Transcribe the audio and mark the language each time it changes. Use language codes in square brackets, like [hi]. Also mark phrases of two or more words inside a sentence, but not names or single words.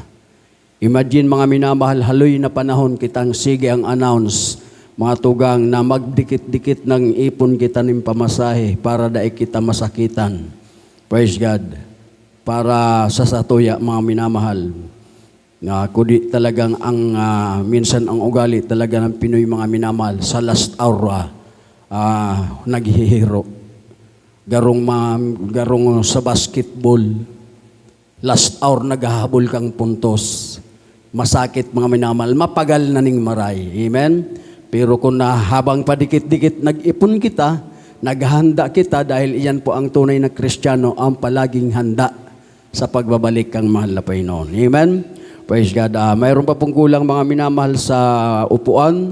[bik] Imagine mga minamahal, haloy na panahon kitang sige ang announce, mga tugang na magdikit-dikit ng ipon kita ng pamasahe para daig kita masakitan. [en] Praise God. [bik] Para sa satuya mga minamahal. [tl] Kundi talagang minsan ang ugali talaga ng Pinoy mga minamahal sa [en] last hour [tl] naghihiro. [bik] Garong sa basketball, [en] last hour [bik] naghahabol kang puntos. Masakit mga minamahal, mapagal na ning maray. Amen? [tl] Pero kung habang padikit-dikit nag-ipon kita, naghahanda kita dahil iyan po ang tunay na Kristiyano ang palaging handa sa pagbabalik kang mahal na Panginoon. [en] Amen? Praise God. [tl] Mayroon pa pong kulang mga minamahal sa upuan.